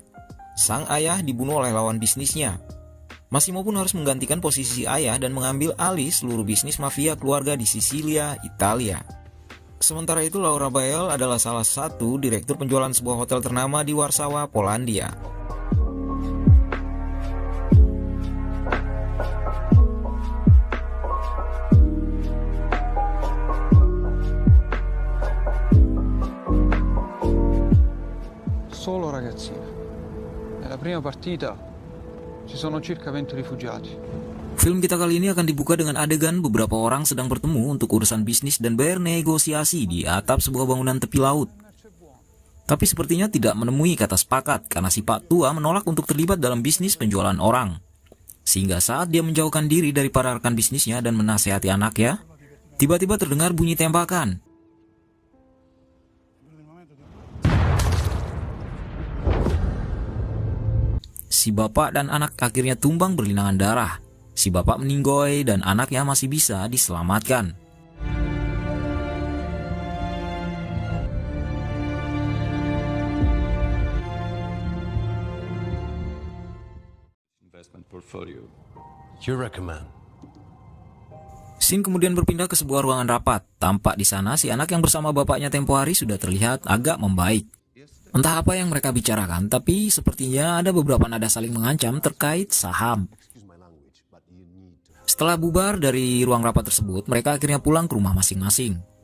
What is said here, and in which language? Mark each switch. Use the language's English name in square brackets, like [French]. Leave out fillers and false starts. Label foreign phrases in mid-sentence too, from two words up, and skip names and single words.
[Indonesian] Sang ayah dibunuh oleh lawan bisnisnya. Massimo pun harus menggantikan posisi ayah dan mengambil alih seluruh bisnis mafia keluarga di Sisilia, Italia. Sementara itu Laura Bayle adalah salah satu direktur penjualan sebuah hotel ternama di Warsawa, Polandia. [Italian] Solo ragazzina. Nella prima partita ci sono circa 20 rifugiati. [Indonesian] Film kita kali ini akan dibuka dengan adegan beberapa orang sedang bertemu untuk urusan bisnis dan bernegosiasi di atap sebuah bangunan tepi laut. Tapi sepertinya tidak menemui kata sepakat karena si Pak Tua menolak untuk terlibat dalam bisnis penjualan orang. Sehingga saat dia menjauhkan diri dari para rekan bisnisnya dan menasihati anaknya, tiba-tiba terdengar bunyi tembakan. Si bapak dan anak akhirnya tumbang berlinangan darah. Si bapak meninggoy dan anaknya masih bisa diselamatkan. [English] Investment portfolio. You recommend? [Indonesian] Scene kemudian berpindah ke sebuah ruangan rapat. Tampak di sana si anak yang bersama bapaknya tempo hari sudah terlihat agak membaik. Entah apa yang mereka bicarakan, tapi sepertinya ada beberapa nada saling mengancam terkait saham. Setelah bubar dari ruang rapat tersebut, mereka akhirnya pulang ke rumah masing-masing.